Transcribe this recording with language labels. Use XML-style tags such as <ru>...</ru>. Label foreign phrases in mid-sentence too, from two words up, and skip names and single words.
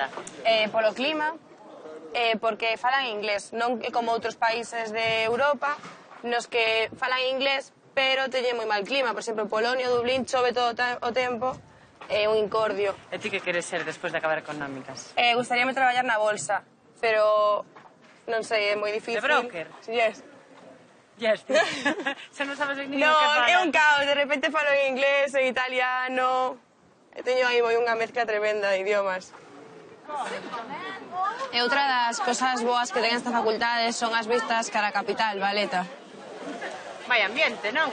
<gl>Polo clima, porque falan inglés, non é como outros países de Europa, nos que falan inglés, pero teñen moi mal clima. Por exemplo, Polonia, Dublín, chove todo o tempo, é un incordio. E ti que queres ser despois de acabar económicas? Gustaríame traballar na bolsa, pero non sei, é moi difícil. De broker? Yes. Yes, xa non sabes nin No, o que falas. é un caos, de repente falo en inglés, en italiano. Teño aí unha mezcla tremenda de idiomas. E outra das cosas boas que ten esta facultade son as vistas cara a capital, Valeta. Vai ambiente, non?</gl>